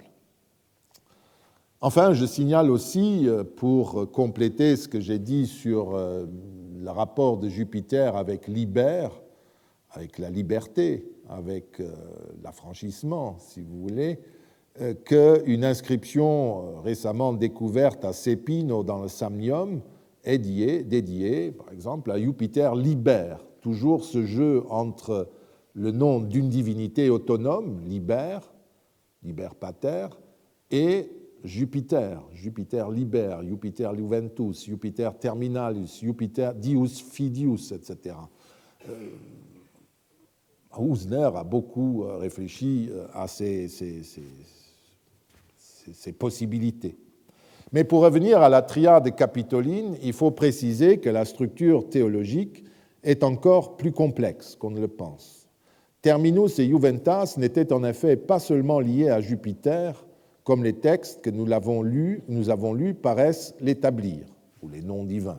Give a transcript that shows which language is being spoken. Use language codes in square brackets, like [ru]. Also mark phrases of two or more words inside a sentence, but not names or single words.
[fr] Enfin, je signale aussi, pour compléter ce que j'ai dit sur le rapport de Jupiter avec Liber, avec la liberté, avec l'affranchissement, si vous voulez, qu'une inscription récemment découverte à Cepino dans le Samnium est dédiée, par exemple, à Jupiter Liber. Toujours ce jeu entre le nom d'une divinité autonome, Liber, Liber Pater, et Jupiter, Jupiter Liber, Jupiter Juventus, Jupiter Terminalis, Jupiter Dius Fidius, etc. Husner a beaucoup réfléchi à ces possibilités. Mais pour revenir à la triade capitoline, il faut préciser que la structure théologique est encore plus complexe qu'on ne le pense. Terminus et Juventas n'étaient en effet pas seulement liés à Jupiter, comme les textes que nous avons lus paraissent l'établir, ou les noms divins.